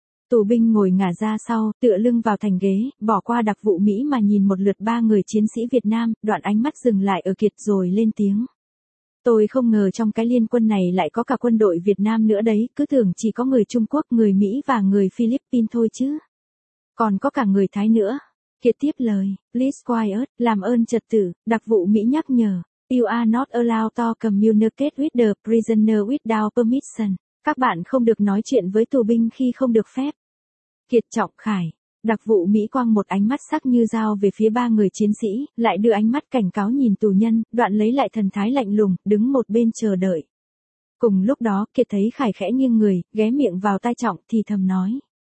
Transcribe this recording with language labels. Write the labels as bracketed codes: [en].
[vi] Tù binh ngồi ngả ra sau, tựa lưng vào thành ghế, bỏ qua đặc vụ Mỹ mà nhìn một lượt ba người chiến sĩ Việt Nam, đoạn ánh mắt dừng lại ở Kiệt rồi lên tiếng. Tôi không ngờ trong cái liên quân này lại có cả quân đội Việt Nam nữa đấy, cứ tưởng chỉ có người Trung Quốc, người Mỹ và người Philippines thôi chứ. Còn có cả người Thái nữa. Kiệt tiếp lời, [en] please quiet, [vi] làm ơn trật tự, đặc vụ Mỹ nhắc nhở. [en] You are not allowed to communicate with the prisoner without permission. [vi] Các bạn không được nói chuyện với tù binh khi không được phép. Kiệt, Trọng, Khải. Đặc vụ Mỹ quăng một ánh mắt sắc như dao về phía ba người chiến sĩ, lại đưa ánh mắt cảnh cáo nhìn tù nhân, đoạn lấy lại thần thái lạnh lùng, đứng một bên chờ đợi. Cùng lúc đó, Kiệt thấy Khải khẽ nghiêng người, ghé miệng vào tai Trọng thì thầm nói.